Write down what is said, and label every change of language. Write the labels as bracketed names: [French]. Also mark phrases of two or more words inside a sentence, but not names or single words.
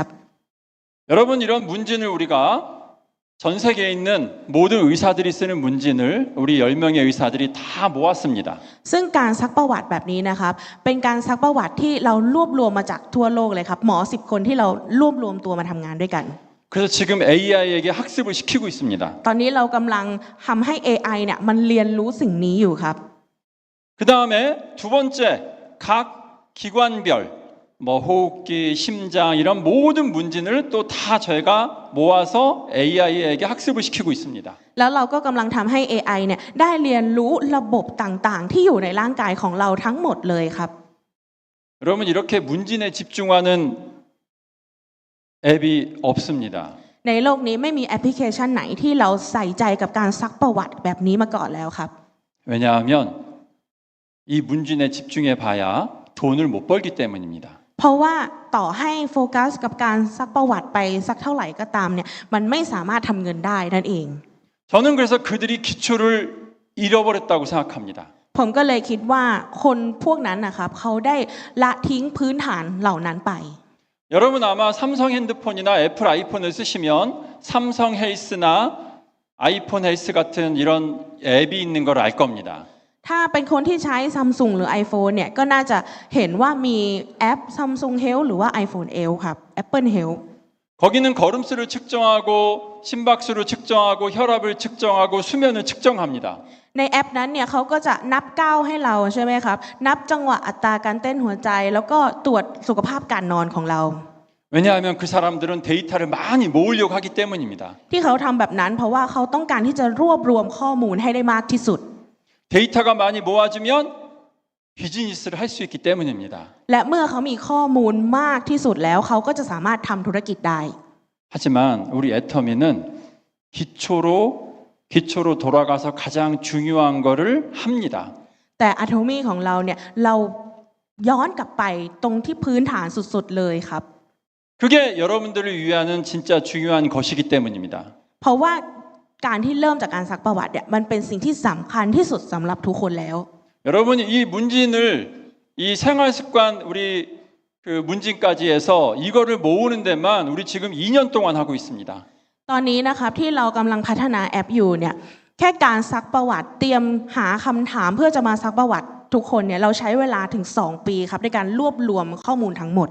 [Korean] 여러분 이런 문진을 우리가 전 세계에 있는 모든 의사들이 쓰는 문진을 우리 10명의 의사들이 다 모았습니다. [Thai] ซึ่งการซักประวัติแบบนี้นะครับเป็นการซักประวัติที่เรารวบรวมมาจากทั่วโลกเลยครับหมอ10คนที่เรารวบรวมตัวมาทำงานด้วยกัน [Korean] 그래서 지금 AI에게 학습을 시키고 있습니다. [Thai] ตอนนี้เรากำลังทำให้ AI เนี่ยมันเรียนรู้สิ่งนี้อยู่ครับ [Korean] 그 다음에 두 번째 각 기관별 뭐 호흡기, 심장 이런 모든 문진을 또 다 저희가 모아서 AI에게 학습을 시키고 있습니다. [Thai] แล้วเราก็กำลังทำให้ AI เนี่ยได้เรียนรู้ระบบต่างๆที่อยู่ในร่างกายของเราทั้งหมดเลยครับ [Korean] 여러분 이렇게 문진에 집중하는 앱이 없습니다. [Thai] ในโลกนี้ไม่มีแอปพลิเคชันไหนที่เราใส่ใจกับการซักประวัติแบบนี้มาก่อนแล้วครับ [Korean] 왜냐하면 이 문진에 집중해 봐야 돈을 못 벌기 때문입니다. [Thai] เพราะว่าต่อให้โฟกัสกับการซักประวัติไปสักเท่าไหร่ก็ตามเนี่ยมันไม่สามารถทำเงินได้นั่นเอง [Korean] 저는 그래서 그들이 기초를 잃어버렸다고 생각합니다. [Thai] ผมก็เลยคิดว่าคนพวกนั้นนะครับเขาได้ละทิ้งพื้นฐานเหล่านั้นไป [Korean] 여러분 아마 삼성 핸드폰이나 애플 아이폰을 쓰시면 삼성 헬스나 아이폰 헬스 같은 이런 앱이 있는 걸 알 겁니다. [Thai] ถ้าเป็นคนที่ใช้ Samsung หรือ iPhone เนี่ยก็น่าจะเห็นว่ามีแอป Samsung Health หรือว่า iPhone Health ครับ Apple Health [Korean] 거기는 걸음수를 측정하고 심박수를 측정하고 혈압을 측정하고 수면을 측정합니다. [Thai] ในแอปนั้นเนี่ยเขาก็จะนับก้าวให้เราใช่ไหมครับนับจังหวะอัตราการเต้นหัวใจแล้วก็ตรวจสุขภาพการนอนของเรา [Korean] 왜냐하면 그 사람들은 데이터를 많이 모으려고 하기 때문입니다. [Thai] ที่เขาทำแบบนั้นเพราะว่าเขาต้องการที่จะรวบรวมข้อมูลให้ได้มากที่สุด [Korean] 데이터가 많이 모아지면 비즈니스를 할 수 있기 때문입니다. [Thai] และเมื่อเขามีข้อมูลมากที่สุดแล้วเขาก็จะสามารถทำธุรกิจได้ [Korean] 하지만 우리 애터미는 기초로 돌아가서 가장 중요한 거를 합니다. [Thai] แต่อะโทมี่ของเราเนี่ยเราย้อนกลับไปตรงที่พื้นฐานสุดๆเลยครับ [Korean] 그게 여러분들을 위하는 진짜 중요한 것이기 때문입니다. [Thai] เพราะว่าการที่เริ่มจากการซักประวัติเนี่ยมันเป็นสิ่งที่สำคัญที่สุดสำหรับทุกคนแล้ว [Korean] 여러분이 이 문진을 이 생활 습관 우리 그 문진까지 해서 이거를 모으는 데만 우리 지금 2년 동안 하고 있습니다. [Thai] ตอนนี้นะครับที่เรากำลังพัฒนาแอปอยู่เนี่ยแค่การซักประวัติเตรียมหาคำถามเพื่อจะมาซักประวัติทุกคนเนี่ยเราใช้เวลาถึง2 ปีครับในการรวบรวมข้อมูลทั้งหมด